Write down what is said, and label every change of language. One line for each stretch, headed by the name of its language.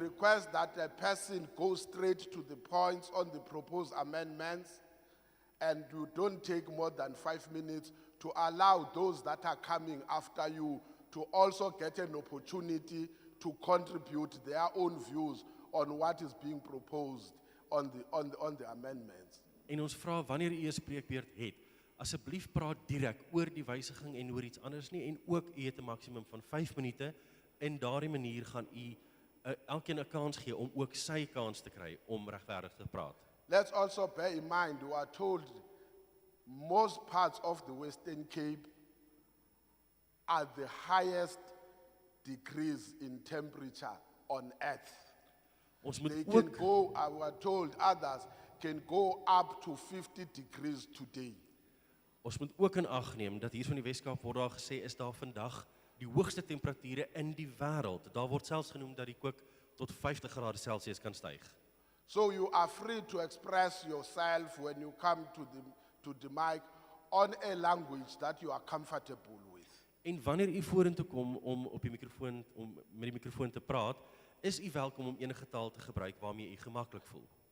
English: request that a person go straight to the points on the proposed amendments, and you don't take more than 5 minutes to allow those that are coming after you to also get an opportunity to contribute their own views on what is being proposed on the amendments.
Afrikaans: En ons vra wanneer u 'n spreekbeurt het, asseblief praat direk oor die wysiging en oor iets anders nie, en ook u het 'n maksimum van 5 minute. En daardie manier gaan u elkeen 'n kans gee om ook sy kans te kry om regverdig te praat.
English: Let's also bear in mind, we are told most parts of the Western Cape are the highest degrees in temperature on earth.
Afrikaans: Ons moet
English: They can
Afrikaans: ook
English: go, we are told others can go up to 50 degrees today.
Afrikaans: Ons moet ook in ag neem dat hier van die Weskaap word daar gesê is daar vandag die hoogste temperature in die wêreld. Daar word selfs genoem dat die kook tot 50 grade Celsius kan styg.
English: So you are free to express yourself when you come to the mic on a language that you are comfortable with.
Afrikaans: En wanneer u vorentoe kom om op die mikrofoon met die mikrofoon te praat, is u welkom om enige taal te gebruik waarmee u gemaklik voel.